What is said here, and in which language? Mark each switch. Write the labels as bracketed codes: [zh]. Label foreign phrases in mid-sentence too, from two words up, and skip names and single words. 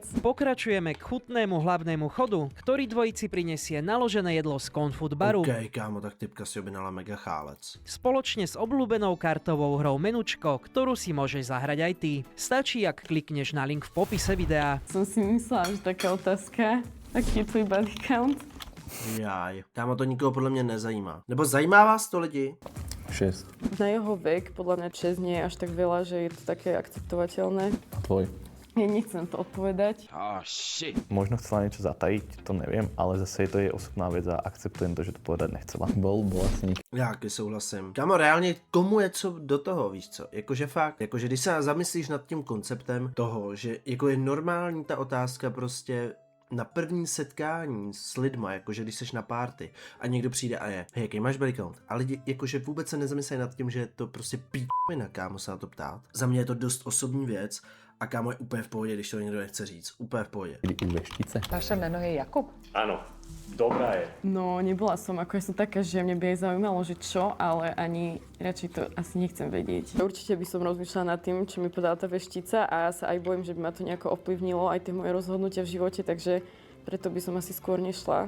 [sk] Pokračujeme k chutnému hlavnému chodu, ktorý dvojici prinesie naložené jedlo z Confud baru. OK, kámo, tak typka si objednala mega chálec. Spoločne s obľúbenou kartovou hrou Menučko, ktorú si môžeš zahrať aj ty. Stačí, ak klikneš na link v popise videa. Som si myslela, že taká otázka, aký je tvoj [en] body count? [sk] Jaj. [cs] Kámo, to nikoho podle mě nezajímá. Nebo zajímá vás to lidi? 6. [sk] Na jeho vek, podľa mňa 6 nie je až tak veľa, že je to také akceptovateľné. Tvoj. Ja nechcem to odpovedať. Možno chcela niečo zatajiť, to neviem, ale zase je to jej osobná vec a akceptujem to, že to povedať nechcela. Bol asi nikto. [cs] Já taky souhlasím. Kámo, reálně komu je co do toho, víš co? Jakože fakt, jakože když se zamyslíš nad tím konceptem toho, že jako je normální ta otázka prostě na první setkání s lidma, jakože když seš na party a někdo přijde a je, hej, jaký máš [en] body count? [cs] A lidi jakože vůbec se nezamyslejí nad tím, že je to prostě píčovina, kámo, se na to ptát. Za mě je to dost osobní věc a kámo je úplně v pohodě, když to někdo nechce říct. Úplně v pohodě. [sk] U veštice. Vaše meno je Jakub? Áno, dobrá je. No, nebola som, ako ja som taká, že mňa by aj zaujímalo, že čo, ale ani radšej to asi nechcem vedieť. Určite by som rozmýšľala nad tým, čo mi podala tá veštica a ja sa aj bojím, že by ma to nejako ovplyvnilo, aj tie moje rozhodnutia v živote, takže preto by som asi skôr nešla.